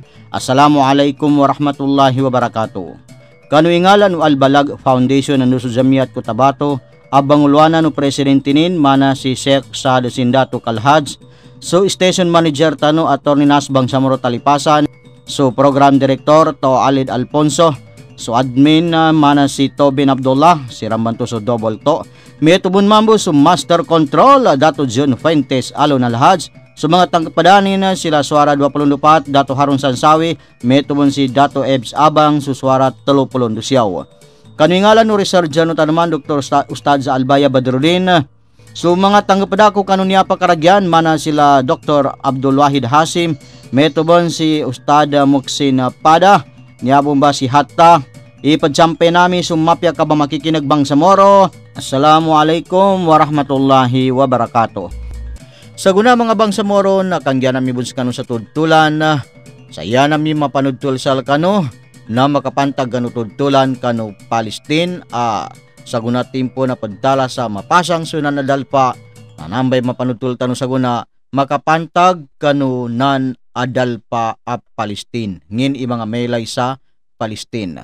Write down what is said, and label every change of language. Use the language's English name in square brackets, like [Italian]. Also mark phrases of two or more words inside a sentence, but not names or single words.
[Arabic] السلام عليكم ورحمة الله وبركاته. [Maguindanaon] Kanuingalan o Albalag Foundation ng Nusu Jamiat Cotabato, abang ulwana no presidentinin mana si Sheikh Saad Sindato Kalhaj, so station manager tano Attorney Nasbang Samoro Talipasan, so program director to Alid Alfonso, so admin mana si Tobin Abdullah, si Rambanto so double to, metubun mambo so master control Dato John Fuentes Alon Alhaj, so mga tangkapadanin sila suara 24 Dato Harun Sansawi, metubun si Dato Ebs Abang so suara 30 Siyaw. Kanuingalan no researcher no tanaman Dr. Ustad sa Albaya Badrudin. So mga tanggapadako kanunya pakaragyan mana sila Dr. Abdul Wahid Hasim, metubon si Ustad Muksin Pada, niyabong ba si Hatta. Ipadsampe nami sumapya ka ba makikinagbang sa moro. [Arabic] السلام عليكم ورحمة الله وبركاته. [Maguindanaon] Sa guna mga bangsamoro na kangyan nami buns kano sa tudtulan, saya nami mapanudtul sal kano na makapantag kano tudtulan kano Palestine sa guna timpo na pagdala sa mapasang sunan na dalpa na nambay mapanudtul tano sa guna makapantag kano nan adalpa a Palestine ngin mga melay sa Palestine.